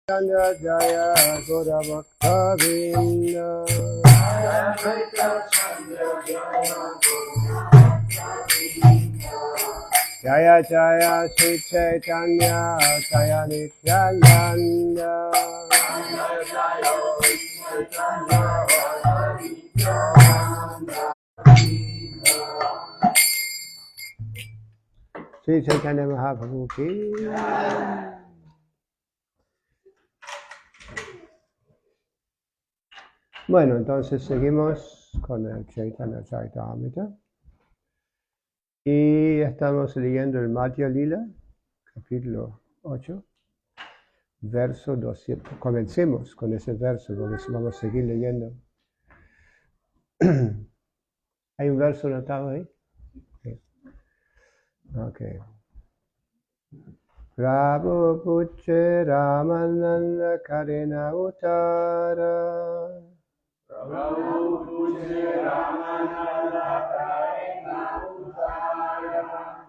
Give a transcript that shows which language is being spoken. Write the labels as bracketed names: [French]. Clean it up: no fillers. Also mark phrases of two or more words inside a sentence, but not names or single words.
[Bangla] চন্দ্র জয় গোর ভক্ত বিন্দ জয় জয় শ্রী চৈতন্য জয় নিত্যানন্দ শ্রী চৈতন্য মহাপ্রভু কি. [Spanish] Bueno, entonces seguimos con el Chaitanya Charitamrita y estamos leyendo el Madhya Lila, capítulo 8, verso 200. Comencemos con ese verso, porque vamos a seguir leyendo. ¿Hay un verso anotado ahí? Sí. Ok. [Bangla] প্রভু পুছে রামানন্দ করেন উত্তর প্রভু পুছে রামানন্দ করেন উত্তর